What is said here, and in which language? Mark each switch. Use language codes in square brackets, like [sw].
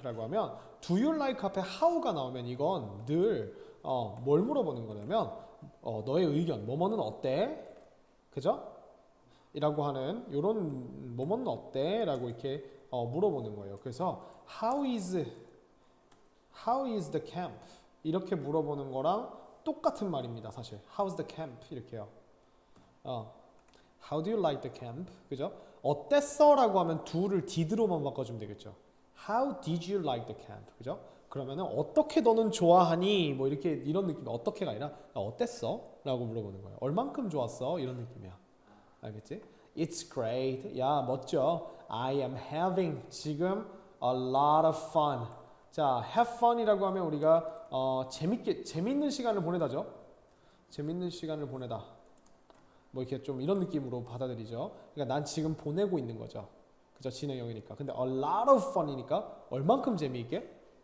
[ko] 라고 하면 [en] do you like [ko] 앞에 how가 나오면 이건 늘 뭘 물어보는 거냐면 너의 의견, 뭐뭐는 어때? 그죠? 이라고 하는 요런 뭐뭐는 어때? 라고 이렇게 물어보는 거예요. [en] 그래서 how is the camp? [ko] 이렇게 물어보는 거랑 똑같은 말입니다. [en] 사실 how's the camp? 이렇게요. How do you like the camp? 그죠? [ko] 어땠어? 라고 하면 do를 did로만 바꿔주면 되겠죠. [en] How did you like the camp? [ko] 그죠? 그러면은 어떻게 너는 좋아하니? 뭐 이렇게 이런 느낌. 어떻게가 아니라 어땠어? 라고 물어보는 거예요. 얼만큼 좋았어? 이런 느낌이야. 알겠지? [en] It's great. [ko] 야, 멋져. [en] I am having [ko] 지금 [en] a lot of fun. [ko] 자, [en] have fun [ko] 이라고 하면 우리가 재밌는 시간을 보내다죠. 재밌는 시간을 보내다. 뭐 이렇게 좀 이런 느낌으로 받아들이죠. 그러니까 난 지금 보내고 있는 거죠. 그죠? 진행형이니까. 근데 [en] a lot of fun [ko] 이니까 얼만큼 재미있게?